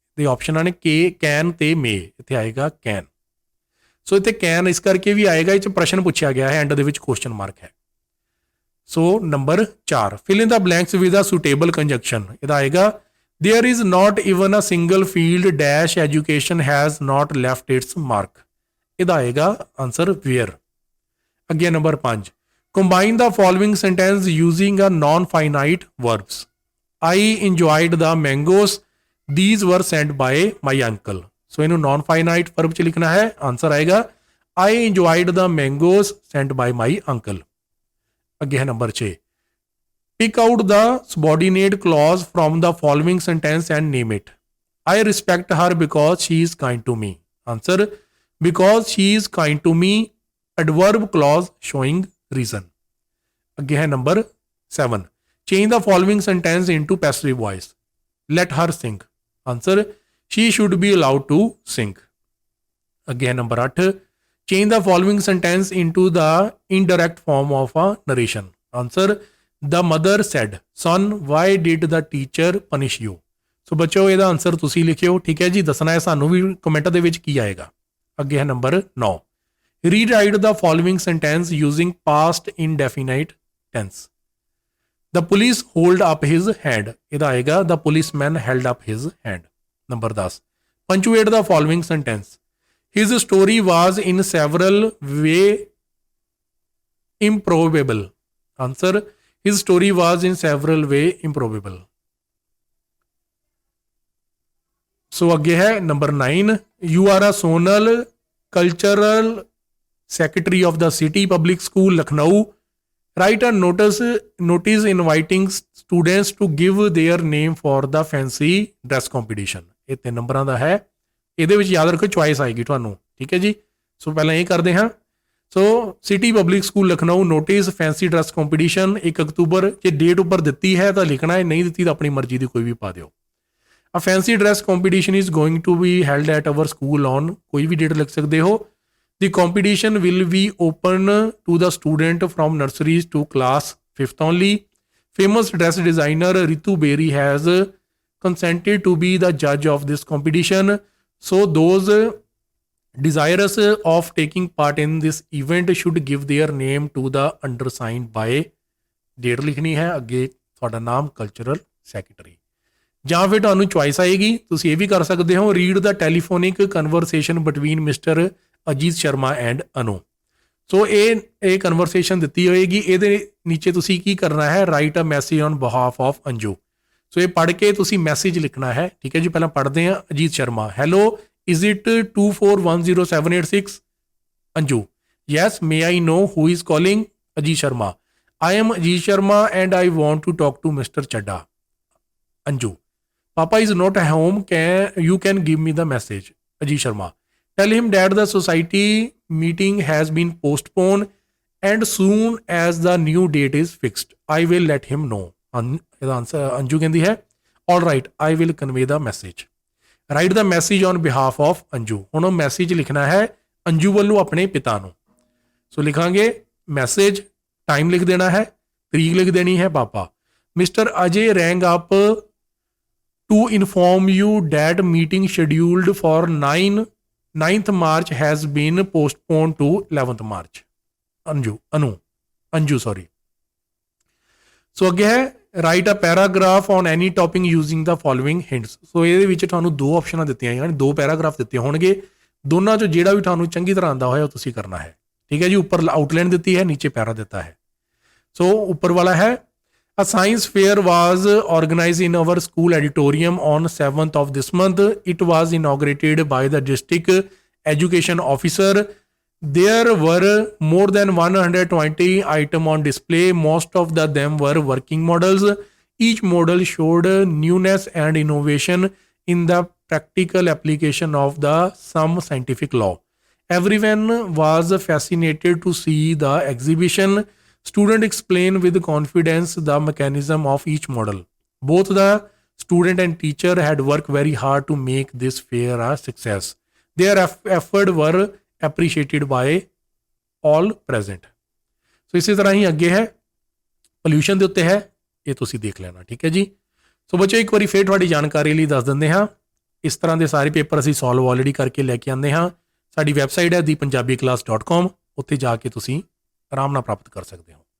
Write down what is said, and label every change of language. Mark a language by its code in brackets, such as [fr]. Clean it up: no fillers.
[pa] ਦੇ ਆਪਸ਼ਨਾਂ ਨੇ ਕੇ, ਕੈਨ ਤੇ ਮੇ, ਇੱਥੇ ਆਏਗਾ ਕੈਨ। ਸੋ ਇੱਥੇ ਕੈਨ ਇਸ ਕਰਕੇ ਵੀ ਆਏਗਾ, ਇਹ 'ਚ ਪ੍ਰਸ਼ਨ ਪੁੱਛਿਆ ਗਿਆ ਹੈ, ਐਂਡ ਦੇ ਵਿੱਚ ਕੁਐਸਚਨ ਮਾਰਕ ਹੈ। ਸੋ number 4, [en] fill in the blanks with a suitable conjunction, [pa] ਇਹਦਾ ਆਏਗਾ [en] there is not even a single field dash education has not left its mark, ਇਹਦਾ ਆਏਗਾ answer where। [pa] ਅੱਗੇ number 5, [en] combine the following sentence using a non-finite verbs, I enjoyed the mangoes, these were sent by my uncle। [pa] ਸੋ ਇਹਨੂੰ [en] non-finite verb [pa] 'ਚ ਲਿਖਣਾ ਹੈ, [en] answer [pa] ਆਏਗਾ [en] I enjoyed the mangoes sent by my uncle। [pa] ਅੱਗੇ ਹੈ number 6, [en] pick out the subordinate clause from the following sentence and name it, I respect her because she is kind to me। Answer, because she is kind to me, adverb clause showing reason। [pa] ਅੱਗੇ ਹੈ [en] number 7, change the following sentence into passive voice, let her sing। Answer, she should be allowed to sing। [pa] ਅੱਗੇ ਹੈ [en] number 8, change the following sentence into the indirect form of a narration। Answer, the mother said, son, why did the teacher punish you। [pa] ਸੋ ਬੱਚੋ ਇਹਦਾ answer ਤੁਸੀਂ ਲਿਖਿਓ, ਠੀਕ ਹੈ ਜੀ। ਦੱਸਣਾ ਹੈ ਸਾਨੂੰ ਵੀ ਕਮੈਂਟ ਦੇ ਵਿੱਚ ਕੀ ਆਏਗਾ। ਅੱਗੇ ਹੈ number 9, [en] rewrite the following sentence using past indefinite tense, the police hold up his hand, [pa] ਇਹਦਾ ਆਏਗਾ [en] The policeman held up his hand. Number 10, punctuate the following sentence, his story was in several way improbable। Answer, his story was in several way improbable। So [pa] ਅੱਗੇ ਹੈ [en] number 9, you are a zonal cultural secretary of the city public school Lucknow, write a notice inviting students to give their name for the fancy dress competition। [pa] ਇਹ 3 ਨੰਬਰਾਂ ਦਾ ਹੈ, ਇਹਦੇ ਵਿੱਚ ਯਾਦ ਰੱਖੋ choice ਆਏਗੀ ਤੁਹਾਨੂੰ, ਠੀਕ ਹੈ ਜੀ। ਸੋ ਪਹਿਲਾਂ ਇਹ ਕਰਦੇ ਹਾਂ। ਸੋ city public school Lucknow notice fancy dress competition 1 October, ਜੇ ਡੇਟ ਉੱਪਰ ਦਿੱਤੀ ਹੈ ਤਾਂ ਲਿਖਣਾ ਹੈ, ਨਹੀਂ ਦਿੱਤੀ ਤਾਂ ਆਪਣੀ ਮਰਜ਼ੀ ਦੀ ਕੋਈ ਵੀ ਪਾ ਦਿਓ। [en] a fancy dress competition is going to be held at our school on, [pa] ਕੋਈ ਵੀ ਡੇਟ ਲਿਖ ਸਕਦੇ ਹੋ। [en] The competition will be open to the student from nurseries to class 5th only. Famous dress designer Ritu Beri has consented to be the judge of this competition, so those desirous of taking part in this event should give their name to the undersigned by, [pa] date ਲਿਖਣੀ ਹੈ, ਅੱਗੇ ਤੁਹਾਡਾ ਨਾਮ [en] Cultural secretary. [pa] ਜਾਂ ਫਿਰ ਤੁਹਾਨੂੰ choice ਆਏਗੀ, ਤੁਸੀਂ ਇਹ ਵੀ ਕਰ ਸਕਦੇ ਹੋ, [en] Read the telephonic conversation between mister Ajit Sharma and Anu. [pa] ਸੋ ਇਹ ਕਨਵਰਸੇਸ਼ਨ ਦਿੱਤੀ ਹੋਏਗੀ, ਇਹਦੇ ਨੀਚੇ ਤੁਸੀਂ ਕੀ ਕਰਨਾ ਹੈ, [en] Write a message on behalf of Anju. [pa] ਸੋ ਇਹ ਪੜ੍ਹ ਕੇ ਤੁਸੀਂ ਮੈਸੇਜ ਲਿਖਣਾ ਹੈ, ਠੀਕ ਹੈ ਜੀ। ਪਹਿਲਾਂ ਪੜ੍ਹਦੇ ਹਾਂ। Ajit Sharma, [en] Hello, is it 24100786? Anju, yes, may I know who is calling? Ajit Sharma, I am Ajit Sharma and I want to talk to Mr. Chadda। Anju, Papa is not at home, you can give me the message। Ajit Sharma, tell him that the society meeting has been postponed and soon as the new date is fixed, I will let him know। [pa] ਇਹਦਾ answer Anju ਕਹਿੰਦੀ ਹੈ, [en] all right, I will convey the message। Write the message on behalf of Anju. [pa] ਹੁਣ ਉਹ message ਲਿਖਣਾ ਹੈ ਅੰਜੂ ਵੱਲੋਂ ਆਪਣੇ ਪਿਤਾ ਨੂੰ। ਸੋ ਲਿਖਾਂਗੇ ਮੈਸੇਜ, ਟਾਈਮ ਲਿਖ ਦੇਣਾ ਹੈ, ਤਰੀਕ ਲਿਖ ਦੇਣੀ ਹੈ ਪਾਪਾ। [en] Mister Ajay rang up to inform you that meeting scheduled for 9th March has been postpone to 11th March। Anju sorry. [pa] सो अगे है [en] Write a paragraph on any topic using the following hints. [pa] ਸੋ ਇਹਦੇ ਵਿੱਚ ਤੁਹਾਨੂੰ 2 ਆਪਸ਼ਨਾਂ ਦਿੱਤੀਆਂ ਯਾਨੀ 2 ਪੈਰਾਗ੍ਰਾਫ ਦਿੱਤੇ ਹੋਣਗੇ, ਦੋਨਾਂ 'ਚੋਂ ਜਿਹੜਾ ਵੀ ਤੁਹਾਨੂੰ ਚੰਗੀ ਤਰ੍ਹਾਂ ਆਉਂਦਾ ਹੋਇਆ ਉਹ ਤੁਸੀਂ ਕਰਨਾ ਹੈ, ਠੀਕ ਹੈ ਜੀ। ਉੱਪਰ ਆਊਟਲਾਈਨ ਦਿੱਤੀ ਹੈ, ਨੀਚੇ ਪੈਰਾ ਦਿੱਤਾ ਹੈ। ਸੋ ਉੱਪਰ ਵਾਲਾ ਹੈ, [en] A science fair was organised in our school auditorium on 7th of this month। It was inaugurated by the district education officer. There were more than 120 items on display. Most of them were working models. Each model showed newness and innovation in the practical application of some scientific law. Everyone was fascinated to see the exhibition. Students explained with confidence the mechanism of each model. Both the Student and teacher had worked very hard to make this fair a success. Their effort were appreciated by all present. [pa] ਸੋ ਇਸੇ ਤਰ੍ਹਾਂ ਹੀ ਅੱਗੇ ਹੈ pollution ਦੇ ਉੱਤੇ ਹੈ, ਇਹ ਤੁਸੀਂ ਦੇਖ ਲੈਣਾ, ਠੀਕ ਹੈ ਜੀ। ਸੋ ਬੱਚੋ ਇੱਕ ਵਾਰੀ ਫਿਰ ਤੁਹਾਡੀ ਜਾਣਕਾਰੀ ਲਈ ਦੱਸ ਦਿੰਦੇ ਹਾਂ, ਇਸ ਤਰ੍ਹਾਂ ਦੇ ਸਾਰੇ ਪੇਪਰ ਅਸੀਂ ਸੋਲਵ ਆਲਰੇਡੀ ਕਰਕੇ ਲੈ ਕੇ ਆਉਂਦੇ ਹਾਂ। ਸਾਡੀ ਵੈਬਸਾਈਟ ਹੈ thepunjabiclass.com, ਉੱਥੇ ਜਾ ਕੇ ਤੁਸੀਂ ਆਰਾਮ ਨਾਲ ਪ੍ਰਾਪਤ ਕਰ ਸਕਦੇ ਹੋ।